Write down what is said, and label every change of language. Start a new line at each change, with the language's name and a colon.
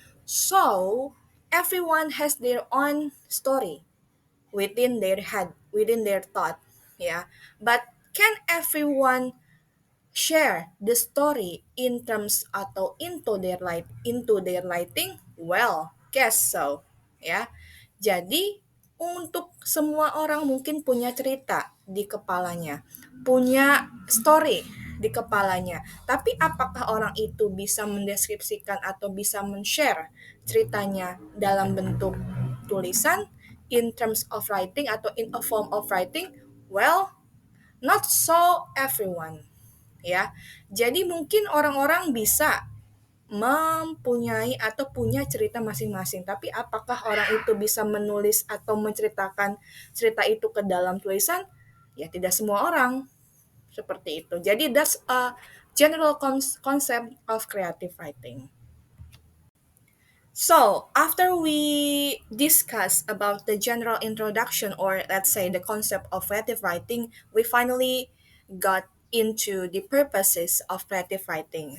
English: So everyone has their own story within their head, within their thought, yeah. But can everyone share the story in terms atau into their writing? Well, guess so, ya. Jadi
Indonesian: untuk semua orang mungkin punya cerita di kepalanya, punya story di kepalanya. Tapi apakah orang itu bisa mendeskripsikan atau bisa men-share ceritanya dalam bentuk tulisan,
English: in terms of writing
Indonesian: atau
English: in a form of writing? Well, not so everyone, ya.
Indonesian: Jadi mungkin orang-orang bisa mempunyai atau punya cerita masing-masing, tapi apakah orang itu bisa menulis atau menceritakan cerita itu ke dalam tulisan? Ya tidak semua orang seperti itu.
English: Jadi that's a general concept of creative writing. So, after we discuss about the general introduction, or let's say the concept of creative writing, we finally got into the purposes of creative writing.